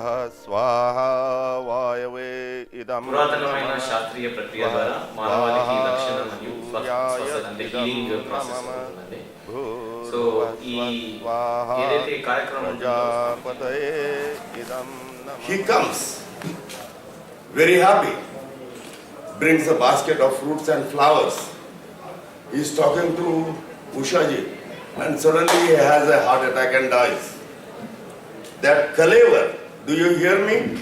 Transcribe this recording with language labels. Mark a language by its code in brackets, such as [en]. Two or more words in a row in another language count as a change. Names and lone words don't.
[sa] स्वाहा वायवे इदं [te] పురాతనమైన [sa] नमः [te] శాస్త్రీయ ప్రక్రియ ద్వారా మానవాళికి రక్షణ మరియు [sa] सूर्याय [te] అంటే [sa] इदं [en] healing process [sa] नमः [te] అవుతుందండి. సో ఈ [sa] भूर्भुवस्वः [te] ఏదైతే ఈ కార్యక్రమం ఉంటుందో [sa] प्रजापतये इदं नमः. [en] He comes very happy, brings a basket of fruits and flowers. He is talking to Ushaji, and suddenly he has a heart attack and dies. That Kalevar, do you hear me?